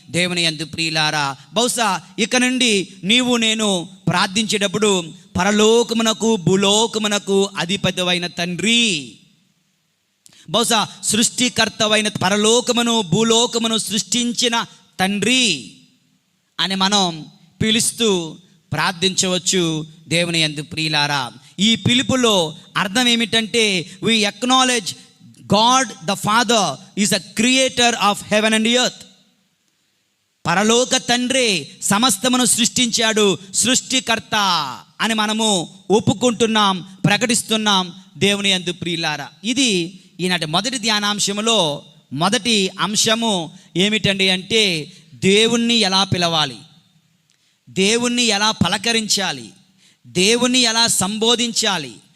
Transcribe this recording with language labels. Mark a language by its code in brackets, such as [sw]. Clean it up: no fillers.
[te] దేవుని యందు ప్రియులారా, బహుశా ఇక నుండి నీవు నేను ప్రార్థించేటప్పుడు పరలోకమునకు భూలోకమునకు అధిపతివైన తండ్రి, బహుశా సృష్టికర్తవైన పరలోకమును భూలోకమును సృష్టించిన తండ్రి అని మనం పిలుస్తూ ప్రార్థించవచ్చు. దేవుని యందు ప్రియులారా, ఈ పిలుపులో అర్థం ఏమిటంటే [en] we acknowledge God the Father is a creator of heaven and earth. [te] పరలోక తండ్రి సమస్తమును సృష్టించాడు, సృష్టికర్త అని మనము ఒప్పుకుంటున్నాం, ప్రకటిస్తున్నాం. దేవుని యందు ప్రియులారా, ఇది ఈనాటి మొదటి ధ్యానాంశములో మొదటి అంశము ఏమిటండి అంటే దేవుణ్ణి ఎలా పిలవాలి, దేవుణ్ణి ఎలా పలకరించాలి, దేవుణ్ణి ఎలా సంబోధించాలి.